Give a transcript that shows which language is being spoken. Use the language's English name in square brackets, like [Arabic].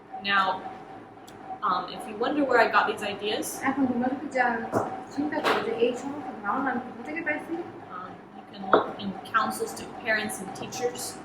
[English] Now, if you wonder where I got these ideas, [Bangla] এখন তোমরা যদি চিন্তা করো যে এই সমস্ত ধারণা আমি কোথা থেকে পাইছি, [English] you can look in counsels to parents and teachers,